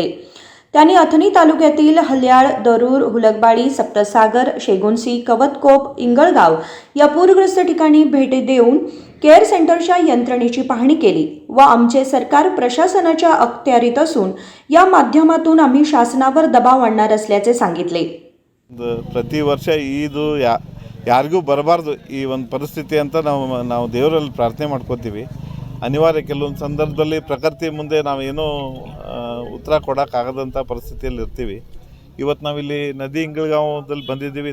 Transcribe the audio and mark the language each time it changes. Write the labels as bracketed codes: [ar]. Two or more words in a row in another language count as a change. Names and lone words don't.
[mr] त्यांनी अथणी तालुक्यातील हल्याळ, दरूर, हुलकबाळी, सप्तसागर, शेगुणसी, कवतकोप, इंगळगाव या पूरग्रस्त ठिकाणी भेट देऊन [en] care centerच्या [mr] यंत्रणेची पाहणी केली व आमचे सरकार प्रशासनाच्या अखत्यारीत असून या माध्यमातून आम्ही शासनावर दबाव आणणार असल्याचे सांगितले. [kn] ಪ್ರತಿ ವರ್ಷ ಇದು ಯಾರಿಗೂ ಬರಬಾರ್ದು ಈ ಒಂದು ಪರಿಸ್ಥಿತಿ ಅಂತ ನಾವು ದೇವರಲ್ಲಿ ಪ್ರಾರ್ಥನೆ ಮಾಡ್ಕೋತೀವಿ. ಅನಿವಾರ್ಯ ಕೆಲವೊಂದು ಸಂದರ್ಭದಲ್ಲಿ ಪ್ರಕೃತಿ ಮುಂದೆ ನಾವೇನೂ ಉತ್ತರ ಕೊಡೋಕ್ಕಾಗದಂಥ ಪರಿಸ್ಥಿತಿಯಲ್ಲಿ ಇರ್ತೀವಿ. ಇವತ್ತು ನಾವಿಲ್ಲಿ ನದಿ ಇಂಗಳಗಾಂವದಲ್ಲಿ ಬಂದಿದ್ದೀವಿ.